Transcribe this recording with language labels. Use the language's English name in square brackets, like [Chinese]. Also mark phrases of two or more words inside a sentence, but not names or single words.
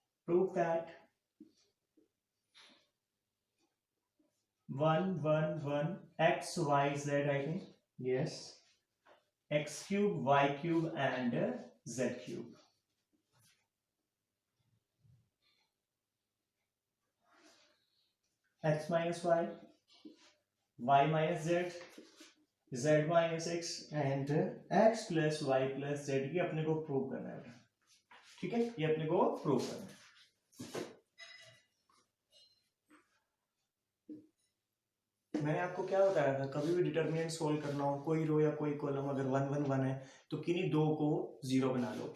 [English] prove that 1 1 1 x y z, I think, yes, x cube y cube and z cube. X minus y, y minus z, z minus x and x plus y plus z [Hindi] की अपने को प्रूव करना है। ठीक है, ये अपने को प्रूव करना है। मैंने आपको क्या बताया था, कभी भी [English] determinant solve [Hindi] करना हो, कोई रो या कोई कॉलम अगर 1 1 1 है तो किन्हीं दो को 0 बना लो।